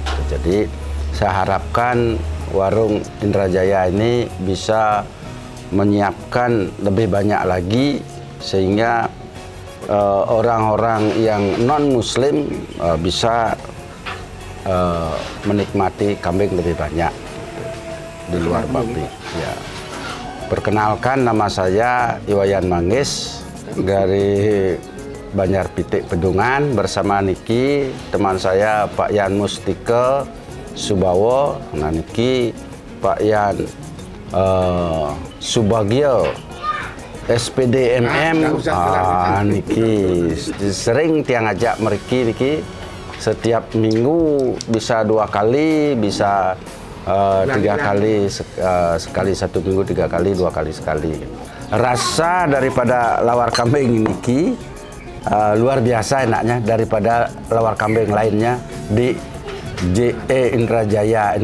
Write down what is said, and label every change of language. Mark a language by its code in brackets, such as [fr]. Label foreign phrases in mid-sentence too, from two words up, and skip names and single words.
[id] Jadi saya harapkan warung Indrajaya ini bisa menyiapkan lebih banyak lagi sehingga orang-orang yang non-muslim bisa menikmati kambing lebih banyak di luar babi. Ya. Perkenalkan, nama saya Iwayan Manggis dari Banjar Pitik Pedungan bersama Niki, teman saya Pak Yan Mustike Subawo, nah niki Pak Yan Subagio SPD MM, niki sering [ban] tiang ajak meriki niki [id] setiap minggu bisa 2 kali, bisa 3 kali sekali 1 minggu, 3 kali, 2 kali sekali. Rasa daripada lawar kambing niki luar biasa enaknya daripada lawar kambing lainnya di JE Indrajaya.